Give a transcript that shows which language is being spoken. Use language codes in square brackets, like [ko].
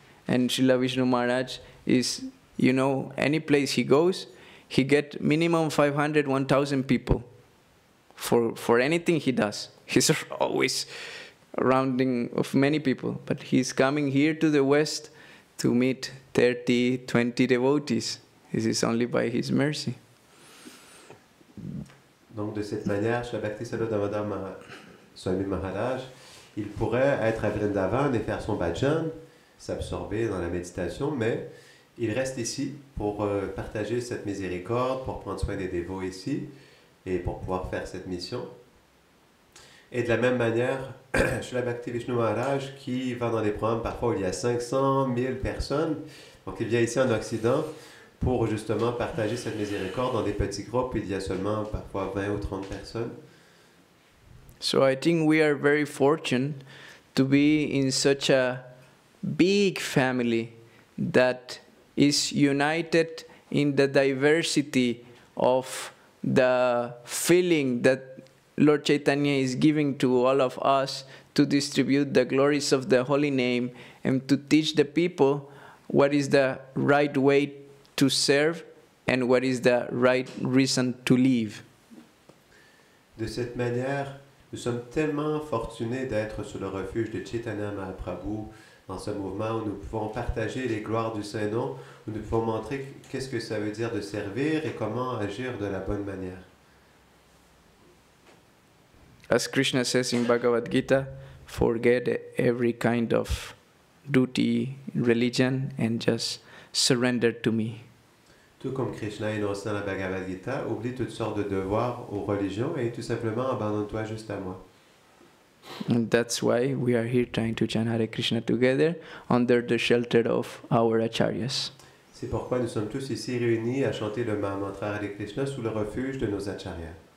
[en] And Srila Vishnu Maharaj is, you know, any place he goes, he get minimum 500, 1,000 people for anything he does. He's always rounding of many people, but he's coming here to the West to meet 30, 20 devotees. This is only by his mercy. [fr] Donc de cette manière, Srila Bhakti Sarvadamada Swami Maharaj, il pourrait être à Vrindavan et faire son bhajan, s'absorber dans la méditation, mais il reste ici pour partager cette miséricorde, pour prendre soin des dévots ici et pour pouvoir faire cette mission. Et de la même manière, Srila Bhakti Vishnu Maharaj qui va dans des programmes parfois où il y a 500, 1000 personnes, donc il vient ici en Occident pour justement partager cette miséricorde dans des petits groupes, il y a seulement parfois 20 ou 30 personnes. [en] So I think we are very fortunate to be in such a big family that is united in the diversity of the feeling that Lord Chaitanya is giving to all of us to distribute the glories of the holy name and to teach the people what is the right way to serve and what is the right reason to live. [fr] De cette manière, nous sommes tellement fortunés d'être sous le refuge de Chaitanya Mahaprabhu dans ce mouvement où nous pouvons partager les gloires du Saint-Nom, où nous pouvons montrer qu'est-ce que ça veut dire de servir et comment agir de la bonne manière. [en] As Krishna says in Bhagavad Gita, forget every kind of duty, religion, and just surrender to me. [fr] Tout comme Krishna énonce dans la Bhagavad Gita, oublie toutes sortes de devoirs aux religions et tout simplement abandonne-toi juste à moi. [en] And that's why we are here trying to chant Hare Krishna together under the shelter of our acharyas. [fr] C'est pourquoi nous sommes tous ici réunis à chanter le Mahamantra Hare Krishna sous le refuge de nos acharyas.